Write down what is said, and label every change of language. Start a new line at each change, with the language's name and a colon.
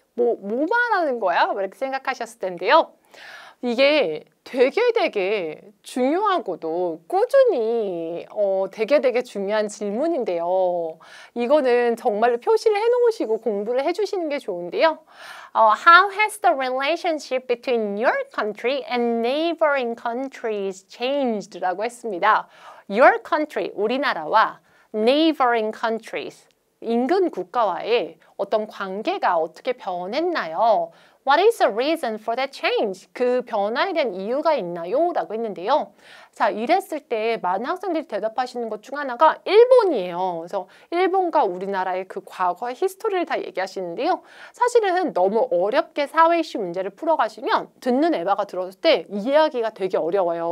Korean: 뭐 말하는 거야? 이렇게 생각하셨을 텐데요. 이게 되게 중요하고도 꾸준히 되게 중요한 질문인데요. 이거는 정말로 표시를 해놓으시고 공부를 해주시는 게 좋은데요.
English: How has the relationship between your country and neighboring countries changed?
Korean: 라고 했습니다.
English: Your country,
Korean: 우리나라와
English: neighboring countries,
Korean: 인근 국가와의 어떤 관계가 어떻게 변했나요?
English: What is the reason for that change?
Korean: 그 변화에 대한 이유가 있나요? 라고 했는데요. 자, 이랬을 때 많은 학생들이 대답하시는 것 중 하나가 일본이에요. 그래서 일본과 우리나라의 그 과거의 히스토리를 다 얘기하시는데요. 사실은 너무 어렵게 사회 이슈 문제를 풀어가시면 듣는 에바가 들었을 때 이해하기가 되게 어려워요.